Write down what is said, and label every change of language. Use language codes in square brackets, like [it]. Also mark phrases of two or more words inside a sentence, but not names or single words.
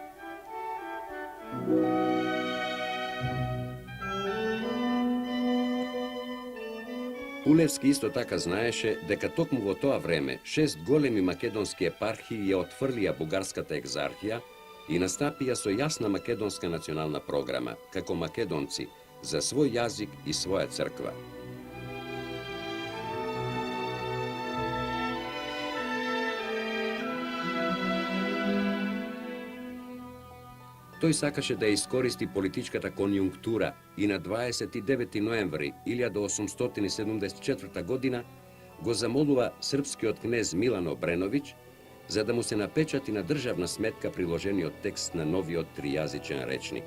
[mk] Пулевски исто така знаеше дека токму во тоа време 6 големи македонски епархии ја отфрлија бугарската екзархија и настапија со јасна македонска национална програма, како македонци, за свој јазик и своја црква. Тој сакаше да искористи политичката конјунктура и на 29. ноември 1874 година го замолува српскиот кнез Милан Обреновиќ за да му се напечати на државна сметка приложениот текст на новиот тријазичен речник.